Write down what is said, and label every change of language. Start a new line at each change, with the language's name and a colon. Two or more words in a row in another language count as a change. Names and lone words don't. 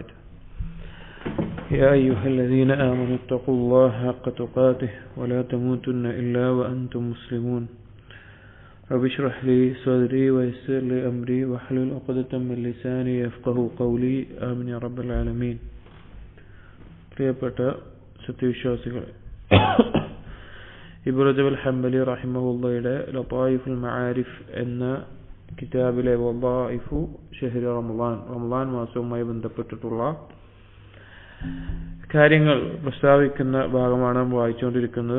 Arabic: يا أيها الذين آمنوا اتقوا الله حق تقاته ولا تموتن إلا وأنتم مسلمون. رب اشرح لي صدري ويسر لي أمري واحلل عقدة من لساني يفقهوا قولي. آمين يا رب العالمين.
Malayalam: പ്രിയപ്പെട്ട സത്യവിശ്വാസികളെ, ഇബ്നു റജബ് അൽ-ഹംബലി റഹിമഹുള്ളയുടെ ലതായിഫുൽ മആരിഫ് എന്ന കിതാബിലെ വദായിഫു ഷഹ്രി റമളാൻ മാസവുമായി ബന്ധപ്പെട്ടിട്ടുള്ള കാര്യങ്ങൾ പ്രസ്താവിക്കുന്ന ഭാഗമാണ് വായിച്ചുകൊണ്ടിരിക്കുന്നത്.